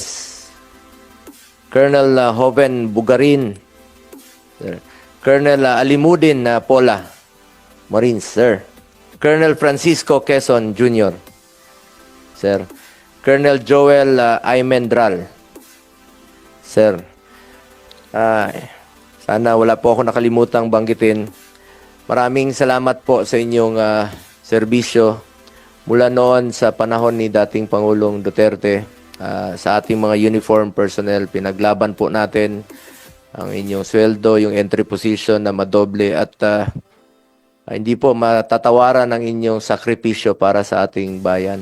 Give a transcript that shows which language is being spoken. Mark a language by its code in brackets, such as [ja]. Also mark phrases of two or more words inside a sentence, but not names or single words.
[en] Colonel Joven Bugarin. Sir. Colonel Alimudin Pola. Marines, sir. Colonel Francisco Quezon Jr. Sir. Colonel Joel Aymendral. Sir. [tl] Sana wala po ako nakalimutang banggitin. Maraming salamat po sa inyong serbisyo mula noon sa panahon ni dating Pangulong Duterte. Sa ating mga [en] uniform personnel, [tl] pinaglaban po natin ang inyong sweldo, yung [en] entry position [tl] na madoble at hindi po matatawaran ang inyong sakripisyo para sa ating bayan.